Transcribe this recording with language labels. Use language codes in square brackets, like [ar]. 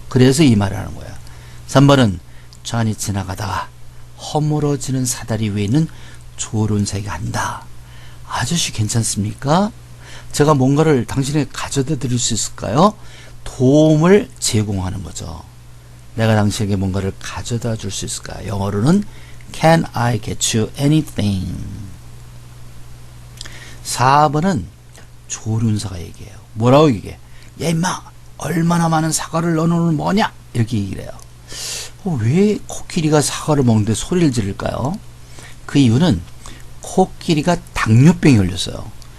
[ko] 그래서 이 말을 하는 거예요. 3번은 잔이 지나가다가 허물어지는 사다리 위에 있는 조련사에게 한다. 아저씨 괜찮습니까? 제가 뭔가를 당신에게 가져다 드릴 수 있을까요? 도움을 제공하는 거죠. 내가 당신에게 뭔가를 가져다 줄 수 있을까요? 영어로는 [en] Can I get you anything? [ko] 4번은 조련사가 얘기해요. 뭐라고 얘기해? 야 임마 얼마나 많은 사과를 너는 뭐냐? 이렇게 얘기를 해요. 왜 코끼리가 사과를 먹는데 소리를 지를까요? 그 이유는 코끼리가 당뇨병이 걸렸어요.